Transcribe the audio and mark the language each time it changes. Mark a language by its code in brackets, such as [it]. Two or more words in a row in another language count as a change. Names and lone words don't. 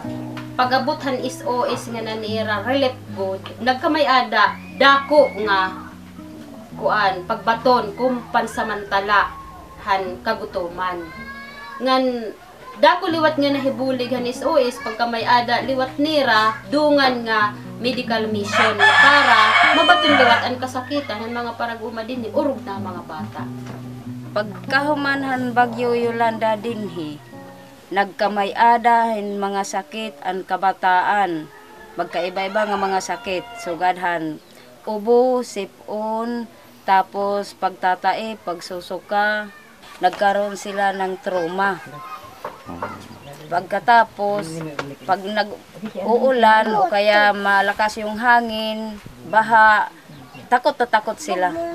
[war] Pag-abuthan SOS nga nanira [en] relief good [war] nagkamay-ada dako nga kuan pagbaton kung pansamantala han kagutuman ngan dako liwat nga nahibulig han SOS pagkamay-ada liwat nira dungan nga [en] medical mission [war] para mabaton liwat ang kasakitan ng mga paraguma dinhi urog na mga bata. Pagkahumanhan bagyo Yolanda dinhi nagkamay-ada hin mga sakit ang kabataan. Magkaiba-iba nga mga sakit. Sugadhan [tl] ubo, sipon, tapos pagtatae, pagsusuka, nagkaroon sila ng trauma. Pagkatapos, pag nag-uulan o kaya malakas yung hangin, baha, takot na takot sila.